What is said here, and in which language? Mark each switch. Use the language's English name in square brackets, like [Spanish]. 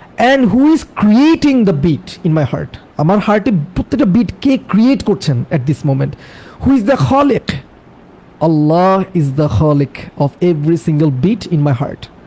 [English] And who is creating the beat in my heart? [Bangla] আমার হার্টে প্রত্যেকটা বিট কে create করছেন [English] at this moment? Who is the Khaliq? Allah is the Khaliq of every single beat in my heart.